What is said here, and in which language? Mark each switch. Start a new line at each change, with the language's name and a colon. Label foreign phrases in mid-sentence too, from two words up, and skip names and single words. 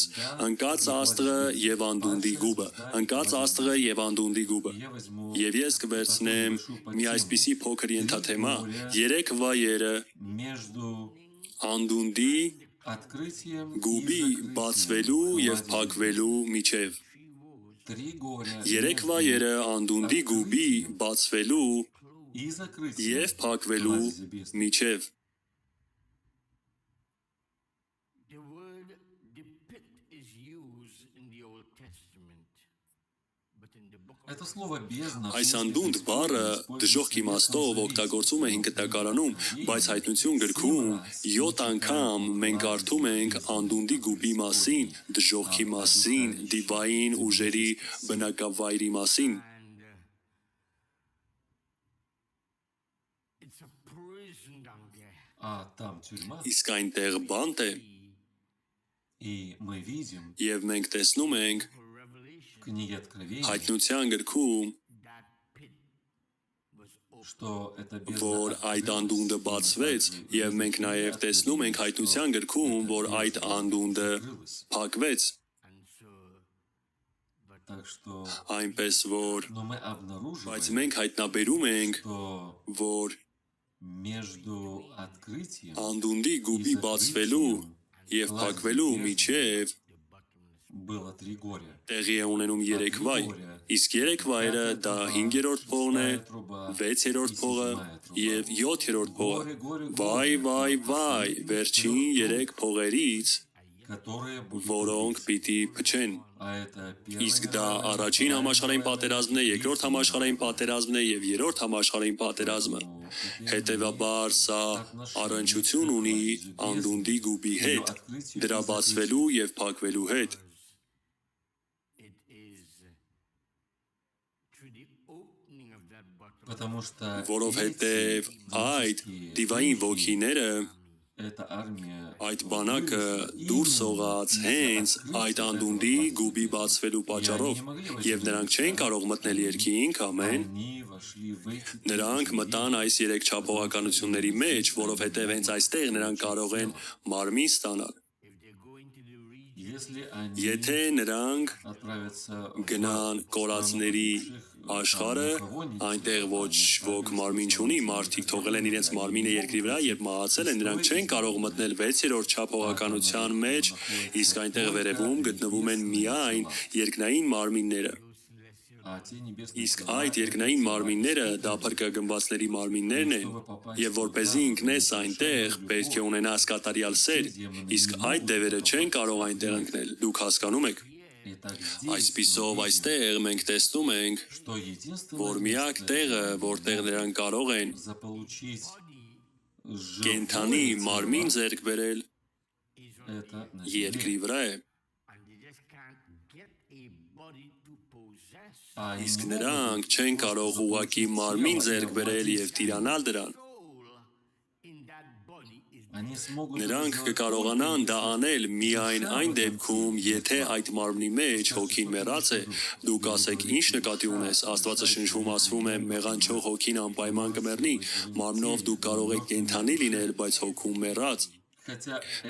Armenian: ընկած աստղը եւ անդունդի գուբը, ընկած աստղը եւ անդունդի գուբը։ Եվ ես կվերցնեմ մի այսպիսի փոքր ենթաթեմա, երեք վայերը անդունդի գուբի բացվելու եւ փակվելու միջև։ Երեք վայերը անդունդի գուբի բացվելու Եվ փակվելու միջև
English: The word the pit is used in the Old Testament, but
Russian: Это слово бездна.
Armenian: Այս անդունդ բառը դժոխք իմաստով օգտագործում է հինկտակարանում, բայց հայտնություն գրքում 7 անգամ մենք կարդում ենք անդունդի գուբի մասին, դժոխքի մասին, դիվային ուժերի բնակավայրի մասին։
Russian: А там тюрьма.
Armenian: Իսկ այնտեղ բանտ է,
Russian: И мы видим
Armenian: եւ մենք տեսնում ենք
Russian: в книге Откровения,
Armenian: հայտնության գրքում,
Russian: что это
Armenian: որ
Russian: бездна
Armenian: այդ անդունդը բացվեց, եւ մենք նաեւ տեսնում ենք հայտնության գրքում, որ այդ անդունդը
Russian: открылась.
Armenian: փակվեց,
Russian: Так что,
Armenian: այնպես որ
Russian: но мы
Armenian: բայց
Russian: обнаруживаем,
Armenian: մենք հայտնաբերում ենք,
Russian: что
Armenian: որ
Russian: между открытием
Armenian: անդունդի գուբի բացվելու եւ փակվելու միջև
Russian: было 3 горя.
Armenian: տեղի է ունենում 3 վայր, իսկ 3 վայրը դա 5-րդ փողն է, 6-րդ փողը եւ 7-րդ փողը։ Վայ, վայ, վայ, վերջին 3 փողերից,
Russian: Которые будут
Armenian: որոնք պիտի փչեն։
Russian: А это
Armenian: Իսկ
Russian: первая
Armenian: դա առաջին համաշխարհային պատերազմն է, երկրորդ համաշխարհային պատերազմն է եւ երրորդ համաշխարհային պատերազմը։ Հետևաբար սա առնչություն ունի անդունդի գուբի հետ, դրա բացվելու եւ փակվելու հետ։
Russian: Потому что
Armenian: Որովհետև այդ դիվային ոգիները,
Russian: эта армия
Armenian: այդ բանակը դուրս ողած հենց այդ անդունդի գուբի բացվելու պատճառով, եւ նրանք չեն կարող մտնել երկինք, ամեն։
Russian: они вошли в эти
Armenian: Նրանք մտան այս 3 չափողականությունների մեջ, որովհետև հենց այստեղ նրանք կարող են մարմին ստանալ։
Russian: Если они
Armenian: Եթե նրանք
Russian: отправятся
Armenian: գնան կորածների աշխարհը, այնտեղ ոչ ոք մարմին չունի, մարդիկ թողել են իրենց մարմինը երկրի վրա եւ մահացել են, նրանք չեն կարող մտնել 6-րդ չափողականության մեջ, իսկ այնտեղ վերևում գտնվում են միայն երկնային մարմինները։
Russian: а те небесные
Armenian: Իսկ այդ երկնային մարմինները դա փրկագնվածների մարմիններն են, եւ որպեսզի ինքնես այնտեղ պետք է ունենաս կատարյալ սեր, իսկ այդ դևերը չեն կարող այնտեղ ընկնել։ Դուք հասկանում եք։
Russian: И так здесь,
Armenian: Այսպիսով այստեղ մենք տեսնում ենք,
Russian: что единственное
Armenian: որ միակ տեղը, որտեղ նրանք կարող են
Russian: заполучить
Armenian: կենթանի
Russian: живое
Armenian: մարմին
Russian: тело,
Armenian: ձեռք բերել,
Russian: это на
Armenian: երկրի
Russian: земле.
Armenian: վրա է։
Russian: А они
Armenian: Իսկ
Russian: не
Armenian: նրանք
Russian: могут
Armenian: չեն կարող ուղակի մարմին ձեռք բերել եւ
Russian: завладеть.
Armenian: տիրանալ դրան։
Russian: Они смогут
Armenian: Նրանք
Russian: это сделать
Armenian: կկարողանան դա
Russian: только
Armenian: անել միայն այն դեպքում, եթե այդ մարմնի մեջ հոգին մեռած է, դուք ասեք ինչ նկատի ունես, Աստվածաշնչում ասվում է մեղանչող հոգին անպայման կմեռնի, մարմնով դուք կարող եք կենդանի լինել, բայց հոգում մեռած։
Russian: Хотя эта